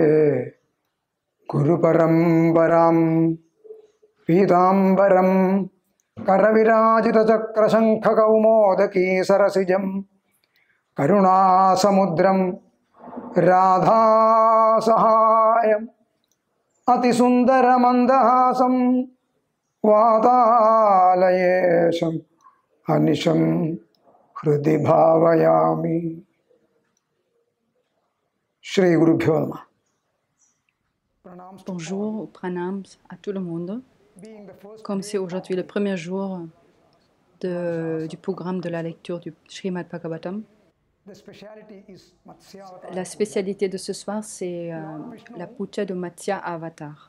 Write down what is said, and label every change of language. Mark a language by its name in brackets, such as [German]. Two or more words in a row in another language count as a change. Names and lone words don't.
[Sanskrit] गुरुपरम्परां पीताम्बरं करविराजितचक्रशङ्खकौमोदकी सरसिजं करुणासमुद्रं राधासहायम् अतिसुन्दरमन्दहासं वातालयेशम् अनिशं हृदि भावयामि। श्री गुरुभ्यो नमः। [French] Bonjour, pranams à tout le monde. Comme c'est aujourd'hui le premier jour du programme de la lecture du Srimad Bhagavatam, la spécialité de ce soir, c'est la puja de Matsya Avatar.